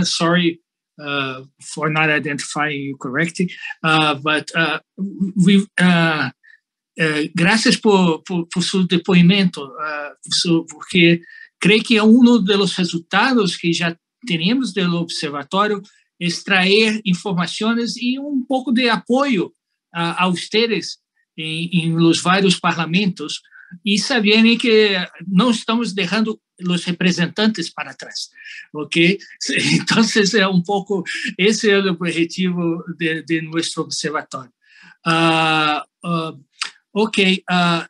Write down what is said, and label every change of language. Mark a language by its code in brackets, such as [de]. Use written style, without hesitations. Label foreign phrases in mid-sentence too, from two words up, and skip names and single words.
[en] Sorry for not identifying you correctly, [es] but gracias por su [pt] depoimento, porque creio que é um dos resultados que já [es] tenemos del observatorio, extraer informaciones y un poco de apoyo a ustedes en los varios parlamentos, y [pt] saberem que não estamos deixando os representantes para trás, [es] ok? [pt] Então, é pouco, esse é o objetivo de nosso observatório. Ok,